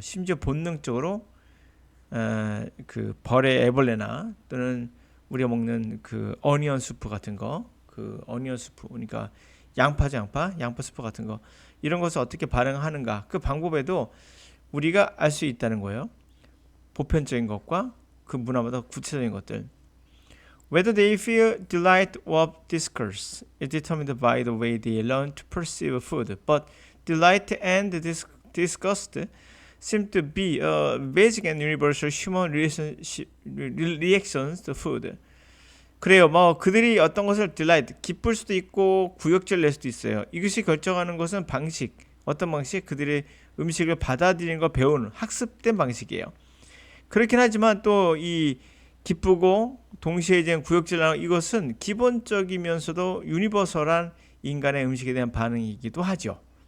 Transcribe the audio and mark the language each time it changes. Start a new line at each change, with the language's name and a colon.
Korean: 심지어 본능적으로 그 벌의 애벌레나 또는 우리가 먹는 그 어니언 수프 같은 거, 그 어니언 수프, 그러니까 양파 수프 같은 거 이런 것을 어떻게 반응하는가 그 방법에도 우리가 알 수 있다는 거예요. 보편적인 것과 그 문화마다 구체적인 것들.
English: Whether they feel delight or disgust is determined by the way they learn to perceive food. But delight and disgust seem to be basic and universal human reactions to food.
Korean: 그래요. 뭐 그들이 어떤 것을 delight, 기쁠 수도 있고 구역질 낼 수도 있어요. 이것이 결정하는 것은 방식, 어떤 방식? 그들의 음식을 받아들이는 거 배우는 학습된 방식이에요. 그렇긴 하지만 또 이 기쁘고 동시에 이제 구역질하는 이것은 기본적이면서도 유니버설한 인간의 음식에 대한 반응이기도 하죠.